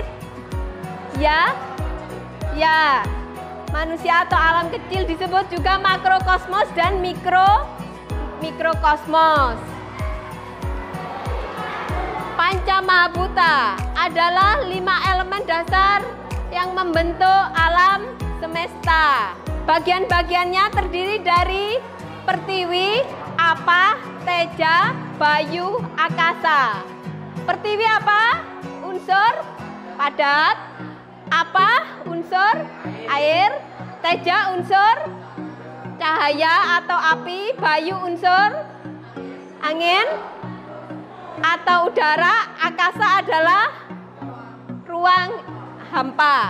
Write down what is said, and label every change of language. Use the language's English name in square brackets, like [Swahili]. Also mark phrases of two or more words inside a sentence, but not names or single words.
[Indonesian] Ya, manusia atau alam kecil disebut juga makrokosmos dan mikrokosmos. Panca Mahabhuta adalah 5 elemen dasar yang membentuk alam semesta. Bagian-bagiannya terdiri dari pertiwi, apa, teja, bayu, akasa. Pertiwi apa? Unsur padat. Apa? Unsur air. Teja unsur cahaya atau api. Bayu unsur angin atau udara. Akasa adalah ruang hampa.